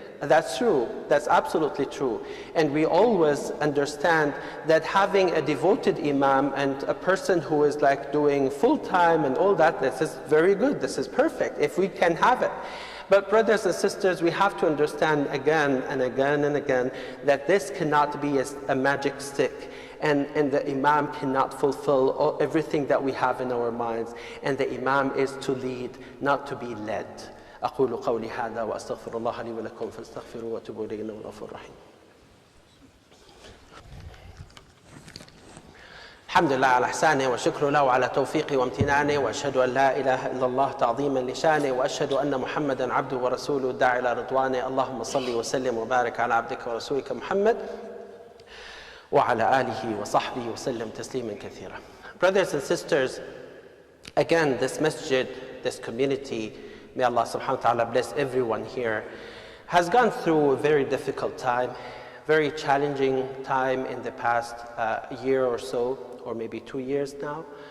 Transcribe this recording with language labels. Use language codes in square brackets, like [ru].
[en] That's true, that's absolutely true. And we always understand that having a devoted imam and a person who is like doing full-time and all that, this is very good, this is perfect, if we can have it. But brothers and sisters, we have to understand again and again and again that this cannot be a magic stick, and the imam cannot fulfill everything that we have in our minds. And the imam is to lead, not to be led. [ar] أقول قولي هذا وأستغفر الله لي ولكم فاستغفروا وتوبوا إليه إنه هو الغفور الرحيم. الحمد لله على إحسانه وشكر له على توفيقه وامتنانه، وأشهد أن لا إله إلا الله تعظيما لشانه، وأشهد أن محمدا عبده ورسوله الداعي إلى رضوانه. اللهم صل وسلم وبارك على عبدك ورسولك محمد وعلى آله وصحبه وسلم تسليما كثيرا. [en] Brothers and sisters, again, this masjid, this community, may Allah subhanahu wa ta'ala bless everyone here, has gone through a very difficult time, very challenging time in the past year or so, or maybe 2 years now.